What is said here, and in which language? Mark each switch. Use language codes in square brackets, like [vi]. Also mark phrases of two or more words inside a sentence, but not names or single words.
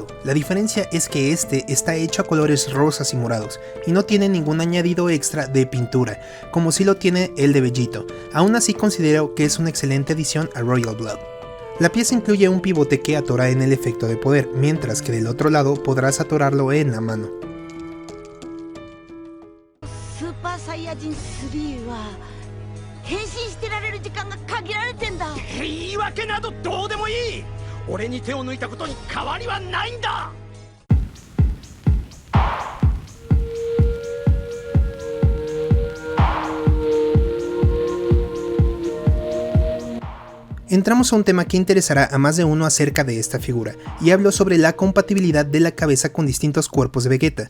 [es] La diferencia es que este está hecho a colores rosas y morados, y no tiene ningún añadido extra de pintura, como si lo tiene el de Vegito. Aún así considero que es una excelente adición a Royal Blood. La pieza incluye un pivote que atora en el efecto de poder, mientras que del otro lado podrás atorarlo en la mano. [ja] Super Saiyajin 3 は変身してられる時間が限られてんだ。言い訳などどうでもいい。俺に手を抜いたことに変わりはないんだ。 [es] Entramos a un tema que interesará a más de uno acerca de esta figura, y hablo sobre la compatibilidad de la cabeza con distintos cuerpos de Vegeta.